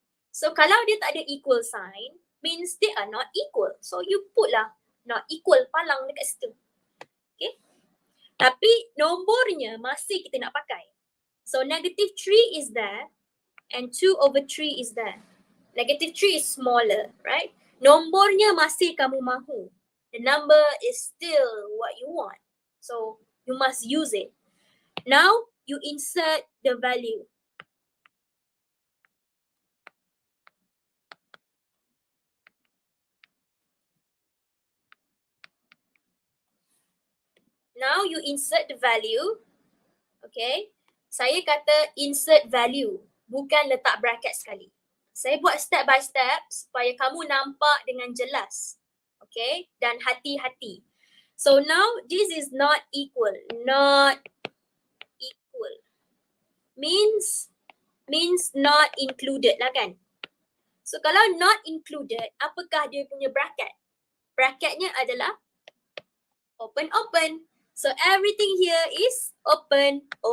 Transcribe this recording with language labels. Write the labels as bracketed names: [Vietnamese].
[English] So [Malay] kalau dia tak ada [English] equal sign, means they are not equal. So you put lah not equal, [Malay] palang dekat situ. [English] Okay. [Malay] Tapi nombornya masih kita nak pakai. [English] So negative 3 is there and 2/3 is there. Negative 3 is smaller, right? [Malay] Nombornya masih kamu mahu. [English] The number is still what you want. So you must use it. Now you insert the value. Now you insert the value. Okay. [Malay] Saya kata insert value, bukan letak bracket sekali. Saya buat step by step supaya kamu nampak dengan jelas. [English] Okay, [Malay] dan hati-hati. [English] So now this is not equal. Not equal. Means not included lah kan. [Malay] So kalau not included, apakah dia punya bracket? Bracketnya adalah open. [English] So everything here is open.